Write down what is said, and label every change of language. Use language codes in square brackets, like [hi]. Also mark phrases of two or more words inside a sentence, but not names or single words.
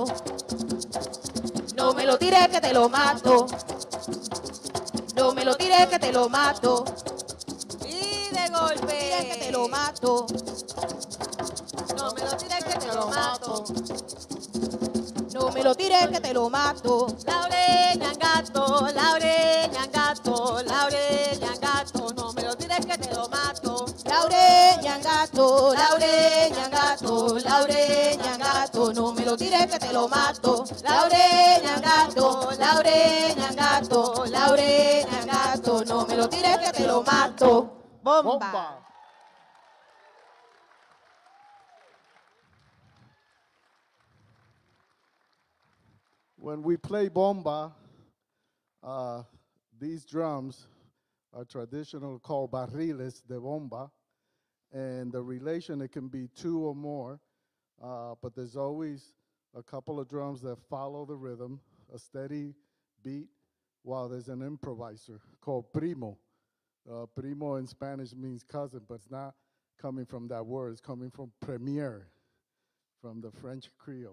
[es] No me lo tires que te lo mato. No me lo tires que te lo mato. Y de golpe. Que te lo mato. No me lo tires que te lo mato. No me lo tires que te lo mato. Laure, ñangato, Laure, ñangato, Laure, ñangato, no me lo tires que te lo mato. Laure, ñangato, Laure, ñangato, Laure, ñangato, no me lo tires que te lo mato. Laure, ñangato, Laure, ñangato, Laure, ñangato, no me lo tires que te lo mato. [en] Bomba. When we play bomba, these drums are traditional called [es] barriles de bomba, [en] and the relation, it can be two or more, but there's always a couple of drums that follow the rhythm, a steady beat, while there's an improviser called primo. Primo in Spanish means cousin, but it's not coming from that word, it's coming from premier, from the French Creole.